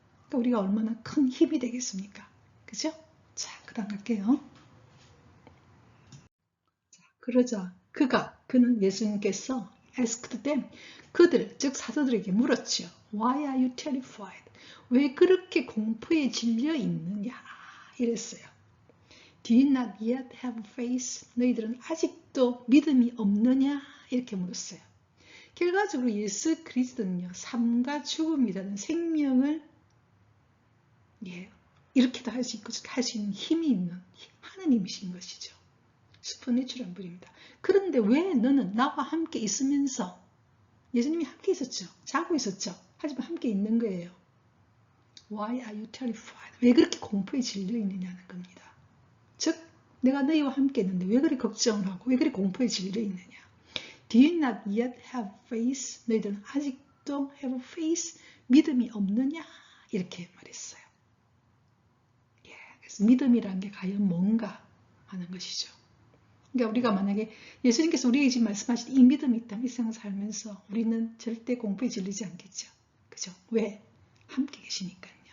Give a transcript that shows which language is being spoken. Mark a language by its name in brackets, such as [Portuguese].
[Korean] 그러니까 우리가 얼마나 큰 힘이 되겠습니까? 그죠? 자, 그 다음 갈게요. 자, 그러자 그는 예수님께서 [English] asked them. [Korean] 그들, 즉 사도들에게 물었죠. [English] Why are you terrified? [Korean] 왜 그렇게 공포에 질려 있느냐? 이랬어요. [English] Do you not yet have faith? [Korean] 너희들은 아직도 믿음이 없느냐? 이렇게 물었어요. 결과적으로 예수 그리스도는요, 삶과 죽음이라는 생명을 이렇게도 할 수 있고 할 수 있는 힘이 있는 하느님이신 것이죠. 슈퍼내추럴한 분입니다. 그런데 왜 너는 나와 함께 있으면서 예수님이 함께 있었죠. 자고 있었죠. 하지만 함께 있는 거예요. [English] Why are you terrified? [Korean] 왜 그렇게 공포에 질려 있느냐는 겁니다. 즉 내가 너희와 함께 있는데 왜 그렇게 걱정을 하고 왜 그렇게 공포에 질려 있느냐. [English] Do you not yet have faith? [Korean] 너희들은 아직도 [English] have faith? [Korean] 믿음이 없느냐? 이렇게 말했어요. 그래서 믿음이라는 게 과연 뭔가 하는 것이죠. 그러니까 우리가 만약에 예수님께서 우리에게 지금 말씀하신 이 믿음이 있다면 이 세상 살면서 우리는 절대 공포에 질리지 않겠죠. 그죠? 왜? 함께 계시니까요.